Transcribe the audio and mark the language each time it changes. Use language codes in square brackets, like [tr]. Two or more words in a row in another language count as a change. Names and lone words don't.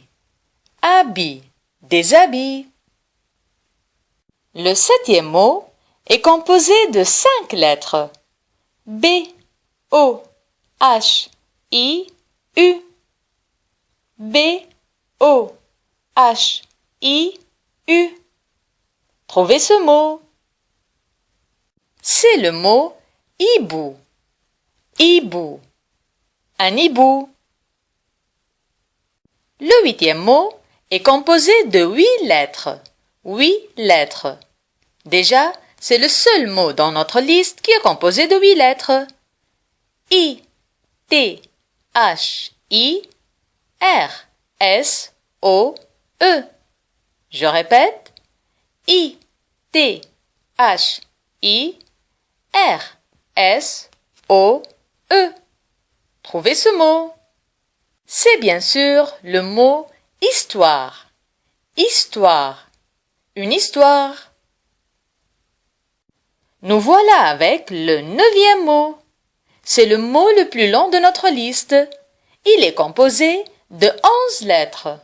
[fr] Habit. Des habits. Le septième mot est composé de 5 lettres. B, O, H, I, U. B, O, H, I, U. Trouvez ce mot. C'est le mot hibou. Hibou. Un hibou. Le huitième mot est composé de 8 lettres. 8 lettres. Déjà, c'est le seul mot dans notre liste qui est composé de 8 lettres. I, T, H, I, R, S, O, E. Je répète. I, T, H, I, R, S, O, E. Trouvez ce mot. C'est bien sûr le mot histoire. Histoire. Une histoire. Nous voilà avec le 9e mot. C'est le mot le plus long de notre liste. Il est composé de 11 lettres.